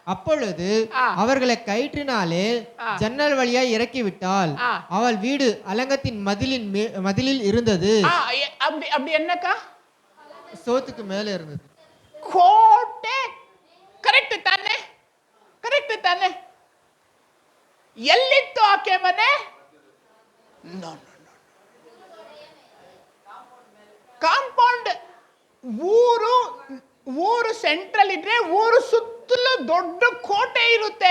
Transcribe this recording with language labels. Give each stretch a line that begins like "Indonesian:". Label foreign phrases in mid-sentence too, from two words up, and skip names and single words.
Tamil: அப்பொழுது ஆ. அவர்களை கயிற்றினாலே ஜன்னல் வழியாய் இறக்கிவிட்டாள். ஆ. அவள் வீடு அலங்கத்தின் மதிலில் இருந்தது. அப்படி அப்படி என்னக்கா? சோத்துக்கு மேல இருந்தது.
Kannada: ಕೋಟೆ. ಕರೆಕ್ಟ್ ತಾನೆ? ಕರೆಕ್ಟ್ ತಾನೆ? ಎಲ್ಲಿತ್ತು ಆಕೆ ಮನೆ? ಕಾಂಪೌಂಡ್. ಊರು ಸೆಂಟ್ರಲ್ ಇದ್ರೆ ಊರು ಸುತ್ತಲೂ ದೊಡ್ಡ ಕೋಟೆ ಇರುತ್ತೆ.